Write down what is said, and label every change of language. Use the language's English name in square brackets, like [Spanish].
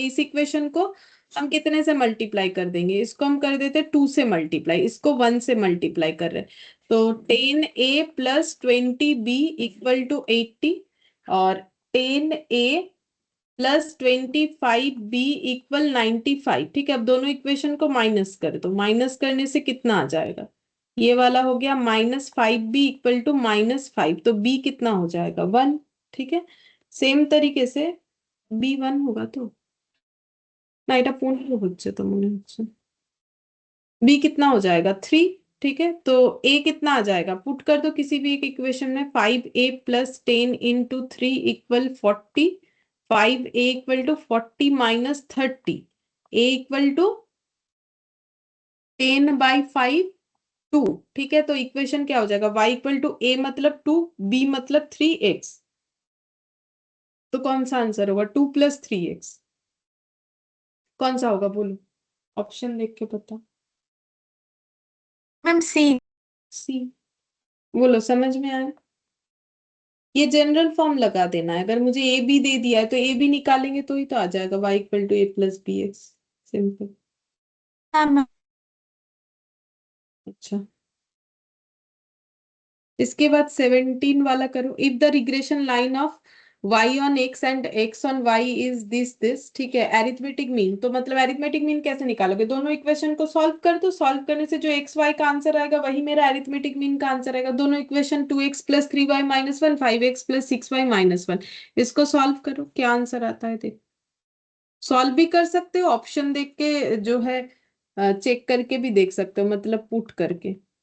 [Hindi] इस इक्वेशन को हम कितने से मल्टीप्लाई कर देंगे, इसको हम कर देते 2 से मल्टीप्लाई, इसको 1 से मल्टीप्लाई कर रहे हैं, तो 10a plus 20b equal to 80, और 10a प्लस 25b इक्वल 95, ठीक है। अब दोनों इक्वेशन को माइनस कर दो, माइनस करने से कितना आ जाएगा, ये वाला हो गया -5b इक्वल टू -5, तो b कितना हो जाएगा 1, ठीक है। सेम तरीके से b 1 होगा, तो [Bangla] না এটা 15 হচ্ছে তো মনে হচ্ছে। [Hindi] बी कितना हो जाएगा 3, ठीक है, तो ए कितना आ जाएगा, पुट कर दो किसी भी एक इक्वेशन में, 5a plus 10 into 3 equal 40, 5a equal to 40 minus 30, A equal to 10/5 2, ठीक है। तो इक्वेशन क्या हो जाएगा, y इक्वल टू ए मतलब 2, b मतलब 3x, तो कौन सा आंसर होगा, 2 प्लस 3x, कौन सा होगा बोलो, ऑप्शन देख के बता। मैम सी। सी, बोलो समझ में आया? ये जनरल फॉर्म लगा देना है, अगर मुझे ए बी दे दिया है तो ए बी निकालेंगे तो ही तो आ जाएगा, y equal to A plus B x, simple. हाँ मैम। अच्छा, इसके बाद 17 वाला करो। If the regression line of [English] y on x and x on y is this, [Hindi] ठीक है। एरिथमेटिक मीन, तो मतलब एरिथमेटिक मीन कैसे निकालोगे? दोनों इक्वेशन को सॉल्व कर दो, सॉल्व करने से जो एक्स वाई का आंसर आएगा वही मेरा एरिथमेटिक मीन का आंसर आएगा। दोनों equation 2x plus 3y minus 1, 5x plus 6y minus 1, इसको सॉल्व करो, क्या आंसर आता है देखो। सॉल्व भी कर सकते हो, ऑप्शन देख के जो है चेक करके भी देख सकते हो, मतलब पुट करके।